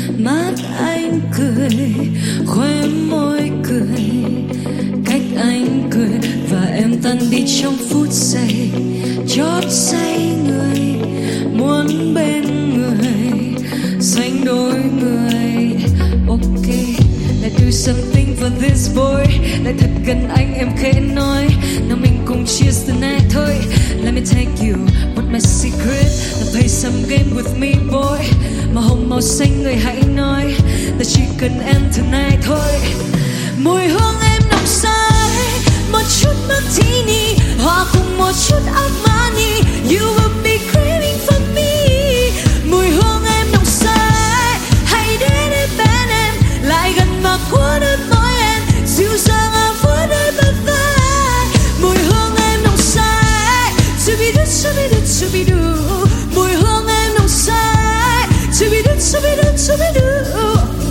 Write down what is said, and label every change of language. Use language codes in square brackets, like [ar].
[vi] Mắt anh cười, khóe môi cười, cách anh cười và em tan đi trong phút giây. Chót say người, muốn bên người, xanh đôi người. [en] Ok, let's do something for this boy. [vi] Lại thật gần anh em khẽ nói, nào mình cùng cheers the night thôi. [en] Let me take you with my secret. Now play some game with me boy. [vi] Màu hồng màu xanh người hãy nói, là chỉ cần em tonight thôi. Mùi hương em nồng say, một chút martini hòa cùng một chút Armani. [en] You will be craving for me. [vi] Mùi hương em nồng say, hãy đến đây bên em, lại gần mà cuốn đôi môi em, dịu dàng ở vỗ đôi bờ vai. Mùi hương em nồng say, to be do, to be do, to be do. Mùi hương em nồng say, to be do, to be do, to be do.